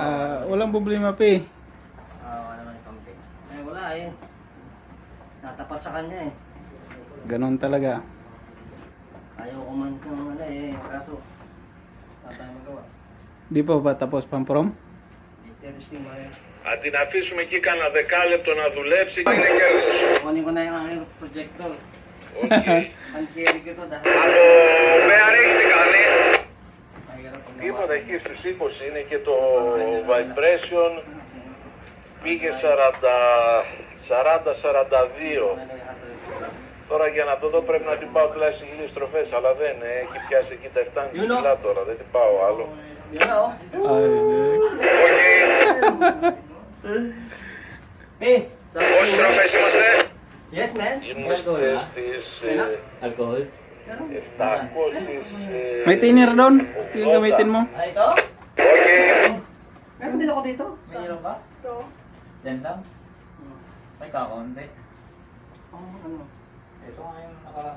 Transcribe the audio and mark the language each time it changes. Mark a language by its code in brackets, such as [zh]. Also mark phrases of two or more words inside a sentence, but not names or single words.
[tl] Walang problema pa eh. Wala naman si Pampi. Eh wala eh. Natapat sa kanya eh. Ganon talaga. Ayaw ko man kung ano eh. Kaso, wala tayong magawa. Di pa ba tapos pamprom? Interesting ba yun? [el] Αν την αφήσουμε εκεί κανένα δεκάλεπτο να δουλέψει και είναι κέρδης. [tl] Kunin ko na yung aking projector. [el] Όχι. [tl] Ang carry ko to dahil. [el] Από bearing τι κάνει. [tl] Mahirap pag [el] Τίποτα εκεί στους 20 είναι και το vibration πήγε 40-42. Τώρα για να το δω πρέπει να την πάω τουλάχιστον 1000 στροφές, αλλά δεν έχει πιάσει εκεί τα 7,5 κιλά τώρα, δεν την πάω άλλο. [tl] Yun na oh. Eh, [el] Πόσες στροφές είμαστε? [en] Yes man. [el] Είμαστε στις alcohol. 700. [tl] May tiner doon. Yung gamitin mo. Ito? [el] Όχι. [tl] Meron din ako dito. Mayroon ba? Ito. Yan lang. May kakaunti. Ano? Ito nga yung nakaraan.